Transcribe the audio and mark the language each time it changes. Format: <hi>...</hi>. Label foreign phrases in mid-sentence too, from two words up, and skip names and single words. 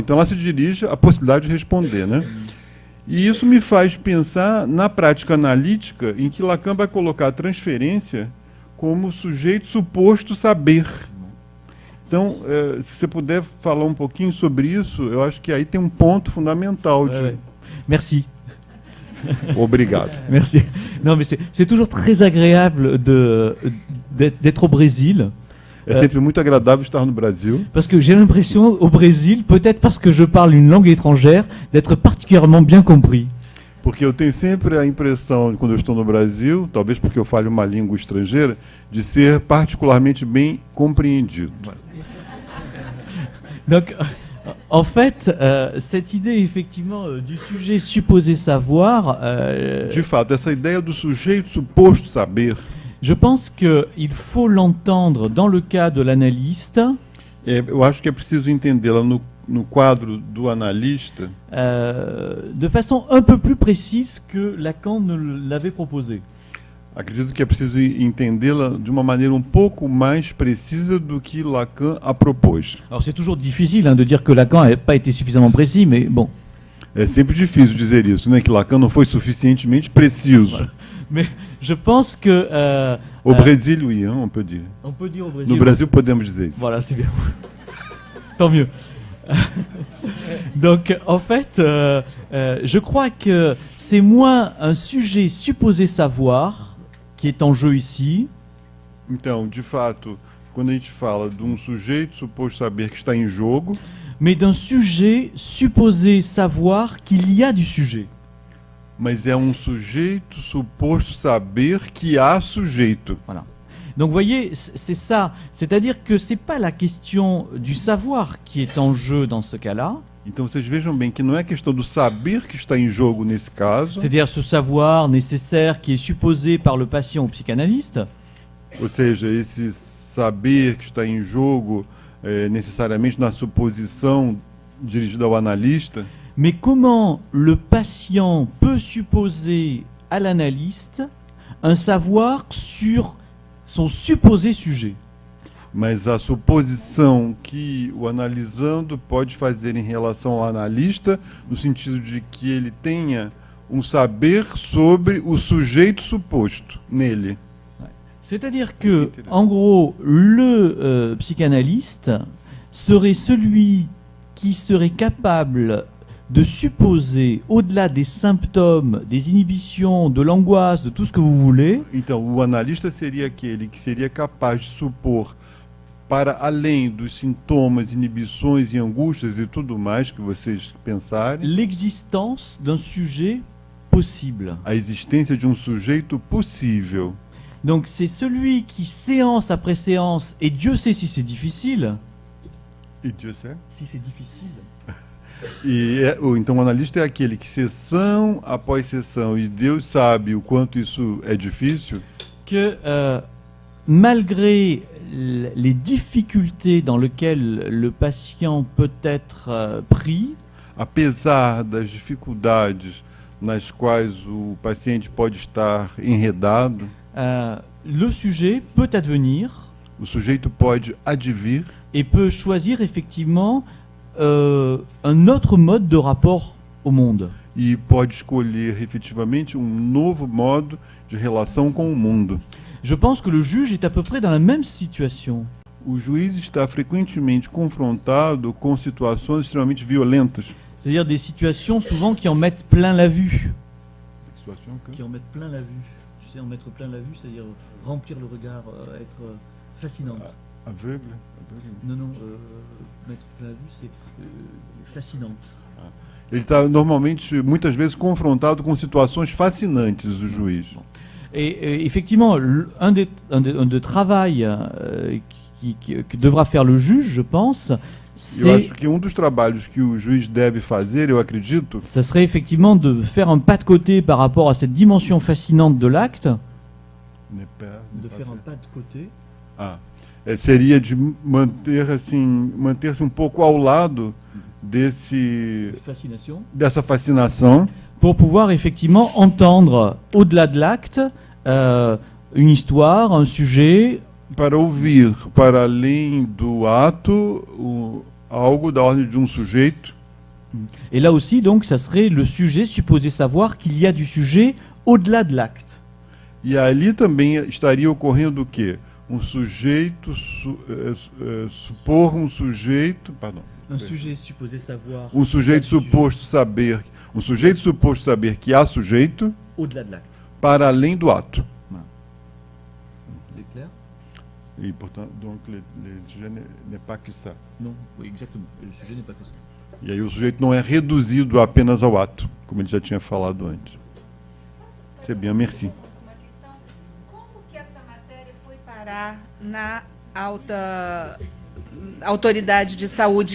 <pt>Então ela se dirige à possibilidade de responder, né? E isso me faz pensar na prática analítica, em que Lacan vai colocar a transferência como sujeito suposto saber. Então, se você puder falar um pouquinho sobre isso, eu acho que aí tem um ponto fundamental.</pt> <fr>Merci.</fr> <pt>Obrigado.</pt> <fr>Merci. Non, mais c'est toujours très agréable d'être au Brésil.</fr> <pt>É sempre muito agradável estar no Brasil.</pt> <fr>Parce que j'ai l'impression, au Brésil, peut-être parce que je parle une langue étrangère, d'être particulièrement bien compris.</fr> <pt>Porque eu tenho sempre a impressão, quando eu estou no Brasil, talvez porque eu fale uma língua estrangeira, de ser particularmente bem compreendido.</pt> <fr>Donc, en fait, cette idée, effectivement, du sujet supposé savoir...</fr> <pt>De fato, essa ideia do sujeito suposto saber...</pt> <fr>Je pense qu'il faut l'entendre dans le cas de l'analyste.</fr> <pt>Eu acho que é preciso entendê-la no quadro do analista,</pt> <fr>de façon un peu plus précise que Lacan ne l'avait proposé.</fr> <pt>acredito que é preciso entendê-la de uma maneira um pouco mais precisa do que Lacan a propôs.</pt> <fr>Alors c'est toujours difficile de dire que Lacan n'a pas été suffisamment précis, mais bon.</fr> <pt>É sempre difícil dizer isso, né? Que Lacan não foi suficientemente preciso.</pt> <fr>Mais je pense que... Au Brésil, oui, hein, on peut dire. on peut dire au Brésil...</fr> <pt>No Brasil podemos dizer isso.</pt> <fr>Voilà, c'est bien. Tant mieux. Donc, en fait, je crois que c'est moins un sujet supposé savoir qui est en jeu ici,</fr> <pt>Então, de fato, quando a gente fala de sujeito suposto saber que está em jogo,</pt> <fr>mais d'un sujet supposé savoir qu'il y a du sujet.</fr> <pt>mas é sujeito suposto saber que há sujeito.</pt> <fr>Voilà. Donc, vous voyez, c'est ça. C'est-à-dire que c'est pas la question du savoir qui est en jeu dans ce cas-là.</fr> <pt>Então, vocês vejam bem que não é questão do saber que está em jogo nesse caso,</pt> <fr>C'est-à-dire ce savoir nécessaire qui est supposé par le patient au psychanalyste,</fr> <pt>ou seja, esse saber que está em jogo necessariamente na suposição dirigida ao analista,</pt> <fr>mais comment le patient peut supposer à l'analyste un savoir sur son supposé sujet.</fr> <pt>mas a suposição que o analisando pode fazer em relação ao analista, no sentido de que ele tenha saber sobre o sujeito suposto nele.</pt> <fr>C'est-à-dire que, en gros, le psychanalyste serait celui qui serait capable de supposer, au-delà des symptômes, des inhibitions, de l'angoisse, de tout ce que vous voulez,</fr> <pt>Então, o analista seria aquele que seria capaz de supor, para além dos sintomas, inibições e angústias e tudo mais que vocês pensarem,</pt> <fr>l'existence d'un sujet possible.</fr> <pt>a existência de sujeito possível.</pt> <fr>Donc c'est celui qui, séance après séance, et Dieu sait si c'est difficile,</fr> <pt>E Deus é?</pt> <fr>si c'est difficile,</fr> <pt>Então o analista é aquele que sessão após sessão, e Deus sabe o quanto isso é difícil,</pt> <fr>que malgré les difficultés dans lesquelles le patient peut être pris,</fr> <pt>apesar das dificuldades nas quais o paciente pode estar enredado,</pt> <fr>le sujet peut advenir</fr> <pt>o sujeito pode advir</pt> <fr>et peut choisir effectivement un autre mode de rapport au monde.</fr> <pt>e pode escolher efetivamente novo modo de relação com o mundo.</pt> <fr>Je pense que le juge est à peu près dans la même situation.</fr> <pt>O juiz está frequentemente confrontado com situações extremamente violentas.</pt> <fr>C'est-à-dire des situations souvent qui en mettent plein la vue. Qui en mettent plein la vue. Tu sais, en mettre plein la vue, c'est-à-dire remplir le regard, être fascinante. Aveugle? Non, mettre plein la vue, c'est fascinante.</fr> <pt>Ele está normalmente, muitas vezes, confrontado com situações fascinantes, o juiz.</pt> <fr>Et effectivement, un des travail que devra faire le juge, je pense,</fr> <pt>Eu acho que dos trabalhos que o juiz deve fazer, eu acredito,</pt> <fr>ça serait effectivement de faire un pas de côté par rapport à cette dimension fascinante de l'acte. De faire un pas de côté.</fr> <pt>Seria de manter-se pouco ao lado dessa fascinação,</pt> <fr>pour pouvoir effectivement entendre, au-delà de l'acte, une histoire, un sujet.</fr> <pt>Para ouvir, para além do ato, algo da ordem de sujeito.</pt> <fr>Et là aussi, donc, ça serait le sujet supposé savoir qu'il y a du sujet au-delà de l'acte.</fr> <pt>E ali também estaria ocorrendo o quê? Sujeito, supor sujeito,</pt> <fr>pardon. Sujet supposé savoir.</fr> <pt>Sujeito suposto saber, sujeito suposto saber que há sujeito.</pt> <fr>Au-delà de l'acte.</fr> <pt>Para além do ato.</pt> <fr>C'est clair? Et portanto, donc le sujet n'est pas que ça. Non, oui, exactement. Le sujet n'est pas que ça.</fr> <pt>E aí o sujeito não é reduzido apenas ao ato, como ele já tinha falado antes.</pt> <fr>C'est bien, merci.</fr> <pt>Como que essa matéria foi parar na alta autoridade de saúde?</pt>